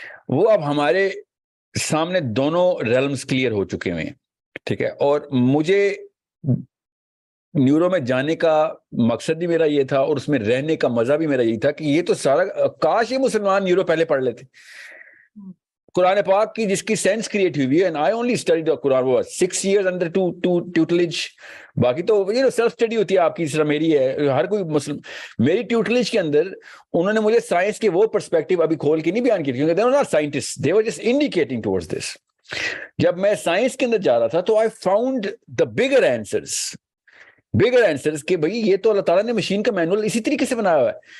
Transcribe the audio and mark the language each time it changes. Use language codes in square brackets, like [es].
[ur] وہ اب ہمارے سامنے دونوں ریلمز کلیئر ہو چکے ہوئے ہیں, ٹھیک ہے. اور مجھے نیورو میں جانے کا مقصد بھی میرا یہ تھا اور اس میں رہنے کا مزہ بھی میرا یہی تھا کہ یہ تو سارا, کاش یہ مسلمان نیورو پہلے پڑھ لیتے. قرآن پاک کی جس کی سینس کریٹ ہوئی ہے, [en] and I only studied the Quran for 6 years under tutelage. [ur] باقی تو سیلف اسٹڈی ہوتی ہے آپ کی, اس طرح میری ہے, ہر کوئی مسلم. میری ٹیوٹلیج کے اندر انہوں نے مجھے سائنس کے وہ پرسپیکٹو ابھی کھول کے نہیں بیان کیے, کیونکہ [en] they were not scientists, they were just indicating towards this. [ur] جب میں سائنس کے اندر جا رہا تھا تو [en] I found the bigger answers [ur] کہ بھئی یہ تو اللہ تعالیٰ نے مشین کا مینول اسی طریقے سے بنایا ہوا ہے.